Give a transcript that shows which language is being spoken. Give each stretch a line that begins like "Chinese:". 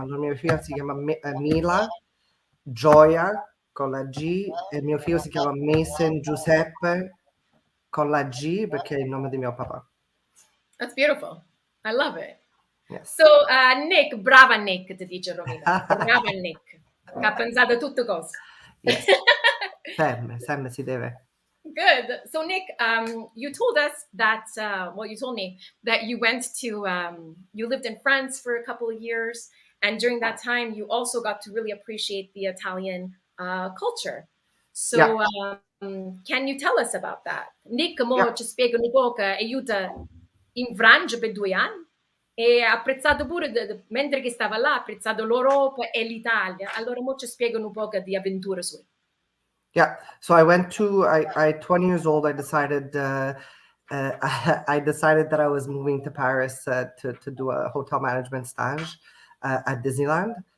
Italian: Allora mio figlio si chiama Mila Gioia con la G e mio figlio si chiama Mason Giuseppe con la G perché è il nome di mio papà.
English: That's beautiful. I love it. Yes.
Italian: So, Nick, brava Nick, ti dice Romina. Brava Nick, che ha pensato a tutte cose. Yes. Sempre si deve.
English: Good. So, Nick, you told us that, you told me that you went to, you lived in France for a couple of years. And during that time, you also got to really appreciate the Italian culture. So, Yeah. Can you tell us about that?
Italian: Nick, mo ci spiega un po' che aiuta in Francia per 2 anni e ha apprezzato pure, mentre che stava là, ha apprezzato l'Europa e l'Italia. Allora, mo ci spiega un po' di avventure sue.
English: Yeah. So I went to, I 20 years old, I decided, I decided that I was moving to Paris to do a hotel management stage at Disneyland.